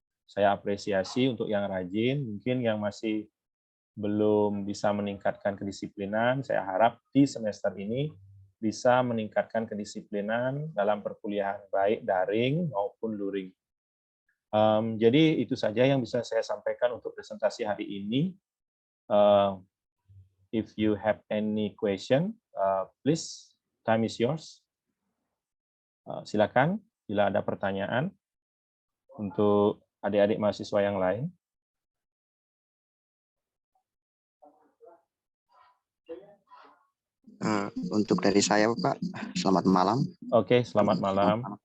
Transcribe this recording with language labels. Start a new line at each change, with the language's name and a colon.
Indonesian: Saya apresiasi untuk yang rajin, mungkin yang masih belum bisa meningkatkan kedisiplinan, saya harap di semester ini bisa meningkatkan kedisiplinan dalam perkuliahan, baik daring maupun luring. Jadi itu saja yang bisa saya sampaikan untuk presentasi hari ini.
English: If you have any question, please, time is yours.
Indonesian: Silakan bila ada pertanyaan untuk adik-adik mahasiswa yang lain. Untuk dari saya, Pak, selamat malam. Oke, selamat malam.